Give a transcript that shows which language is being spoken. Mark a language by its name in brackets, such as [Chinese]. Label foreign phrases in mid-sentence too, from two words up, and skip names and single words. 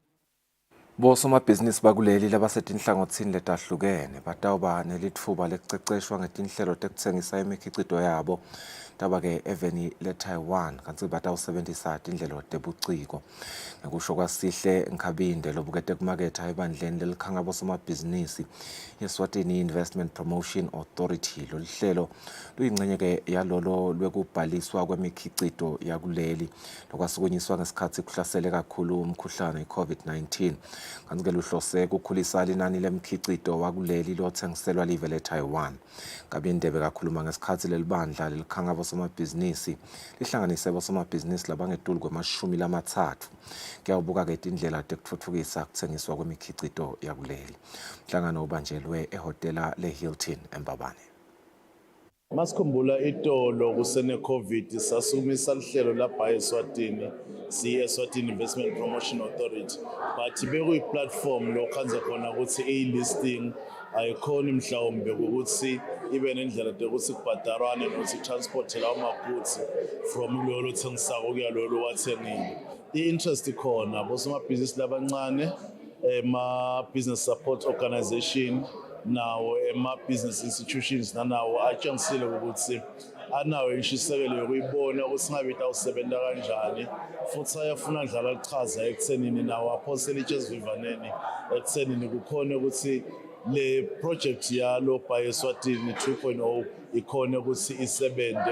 [Swati] Bosomabhizinisi bakuleli labasetinhlangothini letahlukene batawuba nelitfuba lekuceceshwa ngetinhlelo tekutsengisa imikhicito yabo taba-ke eveni le-Taiwan kantsi batawusebentisa tindlelo tebuciko. Ngekusho kwaSihle Nkhabinde lobukete kumaketha ebandleni lelikhanga bosomabhizinisi Eswatini Investment Promotion Authority. Lolu hlelo luyingxenye-ke yalolo lwekubhaliswa kwemikhicito yakuleli lokwasukunyiswa ngesikhathi kuhlasele kakhulu umkhuhlane i-COVID-19. Kantsi-ke luhlose kukhulisa linani lemkhicito wakuleli lothengiselwa live le-Taiwan. Nkabinde bekakhuluma ngesikhathi lelibandla lelikhanga bosomabhizinisi lihlanganise bosomabhizinisi labangetulu kwama-30 kuyawubuka-ke tindlela tekutfutfukisa kutsengiswa kwemikhicito yakuleli. Mhlangano ubanjelwe ehhotela le-Hilton eMbabane. Masikhumbula itolo kusene-COVID sasumisa lihlelo lapha eSwatini Eswatini Investment Promotion Authority but bekuyi-platform lokhanza khona ukuthi i-listing ayikhoni mhlawumbe ukuthi ibe nendlela yokuthi kubhadarwane nokuthi transport lawo magoods from kulolo thengisako kuya lolo wathengile. I-interest ikhona bosomabhizinisi labancane, [English] business support organization, [Swati] nawo [English] business institutions [Swati] nanawo atshengisile ukuthi anawo intshisekelo yokuyibona ukuthi ngabe itawusebenza kanjani futhi ayafuna dlala lichaza ekuthenini nawo aphosele itshezivivaneni ekuthenini kukhona ukuthi le project yalo by Eswatini 2.0 ikhona ukuthi isebende.